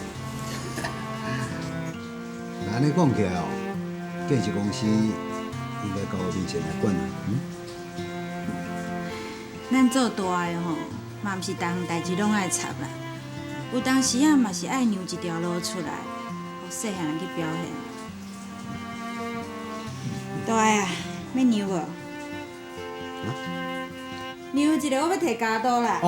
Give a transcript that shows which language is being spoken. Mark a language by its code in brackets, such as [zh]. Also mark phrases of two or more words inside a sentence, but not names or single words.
[nan] 那安尼讲起来哦，建设公司应该交民生来管啦。咱做大的吼，嘛毋是逐项代志拢爱插啦，有当时啊嘛是爱让一条路出来，互细汉人去表现。大个啊，要让无？让一个，我要摕加刀啦。